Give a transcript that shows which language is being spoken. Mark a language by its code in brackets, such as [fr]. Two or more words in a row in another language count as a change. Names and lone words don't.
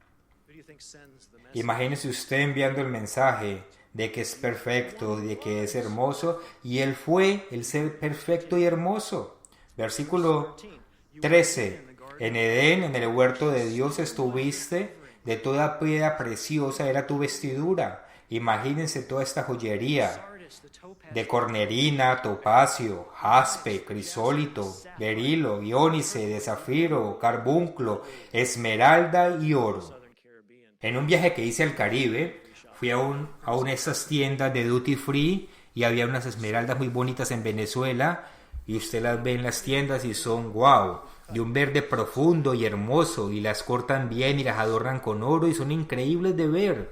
[es] Imagínese usted enviando el mensaje de que es perfecto, de que es hermoso, y él fue el ser perfecto y hermoso. Versículo 13. En Edén, en el huerto de Dios estuviste, de toda piedra preciosa era tu vestidura. Imagínense toda esta joyería de cornerina, topacio, jaspe, crisólito, berilo, iónice, de zafiro, carbunclo, esmeralda y oro. En un viaje que hice al Caribe, fui a una de esas tiendas de [en] duty free [es] y había unas esmeraldas muy bonitas en Venezuela, y usted las ve en las tiendas y son wow, de un verde profundo y hermoso, y las cortan bien y las adornan con oro y son increíbles de ver.